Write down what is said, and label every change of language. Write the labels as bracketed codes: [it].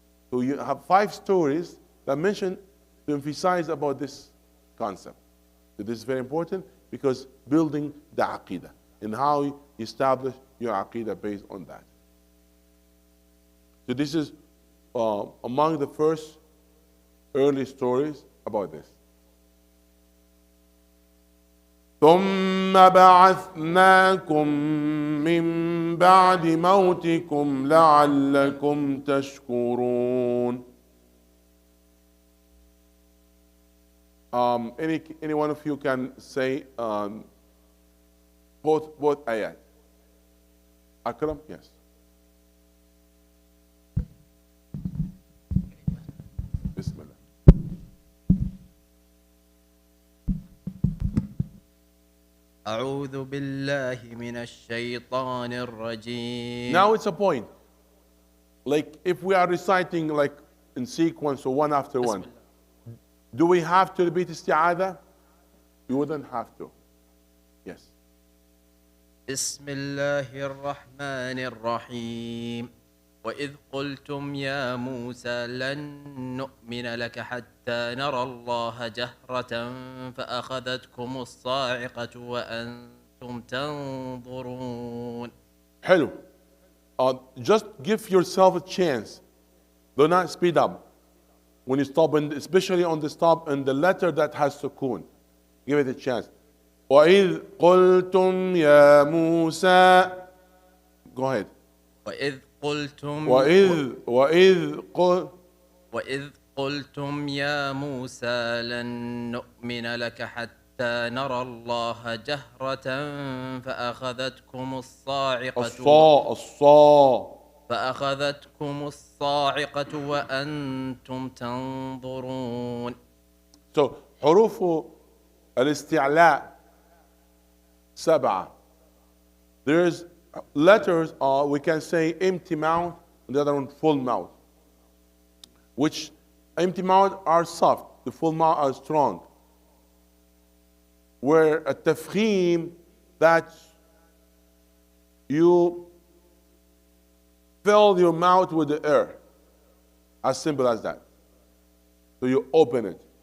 [en] So you have 5 stories that mention to emphasize about this concept. So this is very important because building the aqidah and how you establish your aqidah based on that. So this is among the first early stories about this. [ar] ثم بعثناكم من بعد موتكم لعلكم تشكرون. [en] Any one of you can say both ayat. Akram, yes. [ar] أعوذ بالله من الشيطان الرجيم. [en] Now it's a point. Like if we are reciting like in sequence or one after [ar] بسم [en] one, [ar] الله. [en] do we have to repeat isti'adha? You wouldn't have to. Yes. [ar] بسم الله الرحمن الرحيم. وإذ قلتم يا موسى لن نؤمن لك حتى نرى الله جهرة فأخذتكم الصاعقة وأنتم تنظرون. حلو. [en] Just give yourself a chance. Do not speed up. When you stop, and especially on the stop and the letter that has sukoon, give it a chance. [ar] وَإِذْ قُلْتُمْ يَا مُوسَى. [en] Go ahead. [ar] وإذ قلتم وإذ قلتم يا موسى لن نؤمن لك حتى نرى الله جهرة فأخذتكم الصاعقة وأنتم تنظرون. So حروف الاستعلاء 7. [en] There's letters are, we can say empty mouth, and the other one full mouth. Which empty mouth are soft, the full mouth are strong. Where a tafkhim, that you fill your mouth with the air. As simple as that. So you open it.